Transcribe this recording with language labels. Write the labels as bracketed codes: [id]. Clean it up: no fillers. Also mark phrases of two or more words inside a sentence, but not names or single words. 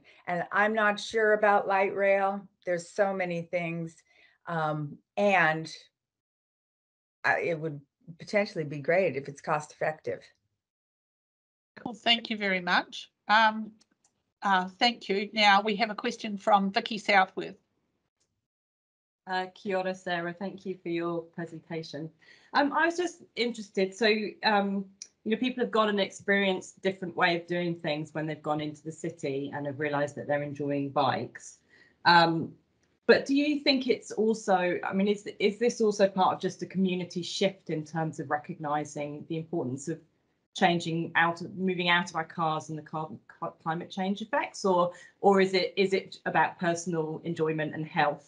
[en] And I'm not sure about light rail. There's so many things. And it would potentially be great if it's cost effective. Well, thank you very much. Thank you. Now we have a question from Vicky Southworth. [mi] Kia ora, Sarah. [en] Thank you for your presentation. I was just interested. So, people have got an experienced different way of doing things when they've gone into the city and have realised that they're enjoying bikes. But do you think it's also, is this also part of just a community shift in terms of recognising the importance of moving out of our cars and the climate change effects, or is it about personal enjoyment and health?